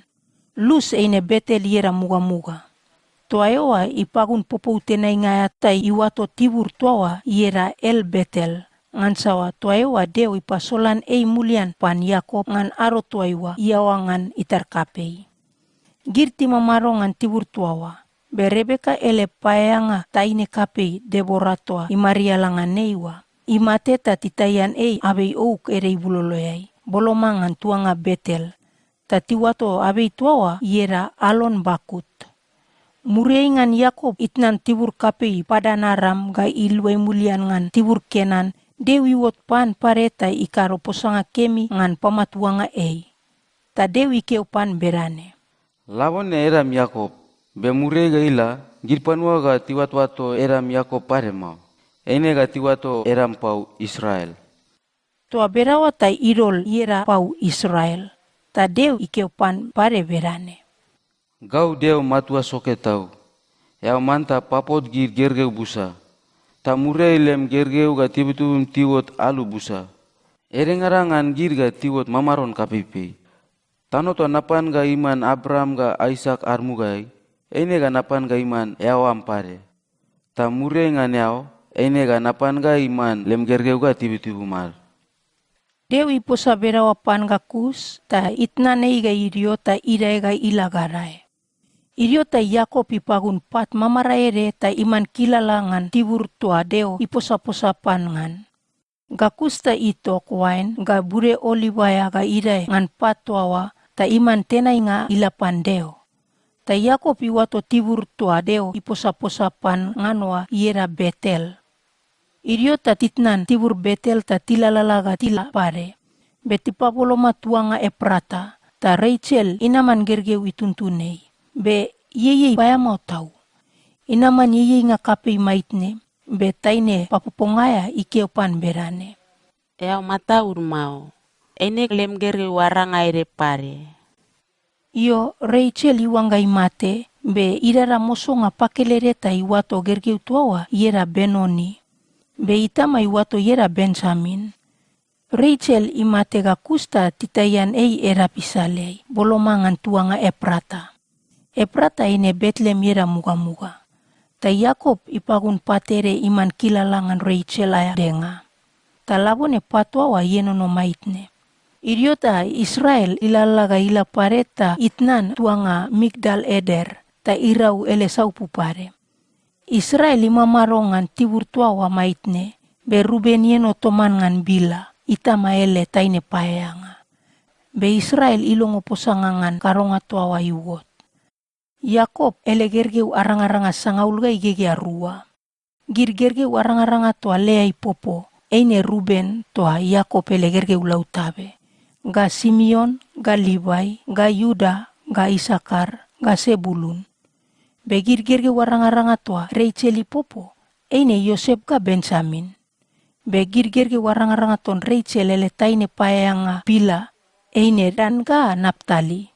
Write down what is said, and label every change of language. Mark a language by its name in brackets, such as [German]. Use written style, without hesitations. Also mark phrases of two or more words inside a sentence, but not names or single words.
[Bariai] Lus eine Betel yera muga-muga. Toaewa ipagun popo tenai ngaya tai iwato tibur toawa yera El Betel. Ngan sawa toaewa deo ipasolan ei mulian pan Yakob ngan aro toaewa iawa ngan itar kapei. Girti mamaro ngan tibur toawa. Be Rebeka ele payanga taine kapei Deborah toa imaria langan neiwa. Imate ta titayan ei abei ouk ere ibuloloyai. Boloma ngan tuanga Betel. Tatiwato abei toawa yera Alon Bakut. Murei ngan Yakob itnan tibur kapei Padanaram ga ilwai mulian ngan tibur Kenan. Dewi wot pan pareta ikaro posanga kemi ngan pamatuanga ei. Ta dewi keu pan berane. Lawon eram Yakob. Be murei ga ila girpanua ga tiwat-wato eram Yakob pare mau. Ene ga tiwato eram pau Israel. Toa berawa ta irol yera pau Israel. Ta deu ikeu pan pare berane. Gau deu matua soke tau. Yau manta papot gir gergeu busa. Ta murei lem gergeu ga tibutun tiwot alu busa. Erengarangan gir ga tiwot mamaron kapipi. Tano to napan ga iman Abraham ga Isaac armugai. Ene ga napan ga iman yau ampare. Ta murei ngan yau. Ene ga napan ga iman lem gergeu ga tibu-tibu mar. Dewi posa berawa pan ga kus ta itna nei ga irio ta irai ga ilagarai. Irio ta Yakob ipagun pat mamaraere ta iman kilalangan tibur tua deo iposa-posa pan ngan. Ga kusta itok wain ga bure olivaya ga ire ngan patwawa ta iman tenai nga ilapan deo. Ta Yakob iwato tibur tua deo iposa-posapan nganwa iera Betel. Irio ta titnan tibur Betel ta tilalalaga tila pare. Betipa boloma tuanga Eprata ta Rachel inaman gergeu ituntunei. Be yeye baya mau tahu. Inaman yeye nga kape maitne. Be taine papupongaya ikeopan berane. Yau mataur mau. Ene lem gergeu waranga ere pare. Iyo Rachel iwangai mate, be irara moso nga pakelereta iwato gergeu tuawa iera Benoni. Be itama iwato iera Benjamin. Rachel imate ga kusta titayan ei era pisalei, bolomangan tuanga Eprata. Eprata ine Bethlehem iera muga-muga. Ta Yakob ipagun patere iman kilalangan Rachel aya denga. Ta labone patwawa yenono maitne. Idiota Israel ilalaga ila pareta itnan tuanga Migdal Eder ta irau elesau pupare. Israel ima marongan tibur tuawa maitne be Ruben yeno toman ngan Bila itama ele taine payanga. Be Israel ilongo posangangan karonga tuawa iwot. Yakob ele gergeu arang-aranga sangaulga igege arua. Gir gergeu arang-aranga toa Lea ipopo eine Ruben toa Yakob ele gergeu lautabe. Ga Simeon, ga Levi, ga Yuda, ga Isakar, ga Sebulun. Begir gergeu arang-aranga toa Rachel ipopo eine Yosef ga Benjamin. Begir gergeu arang-aranga ton Rachel ele taine payanga Bila eine Dan ga Naptali.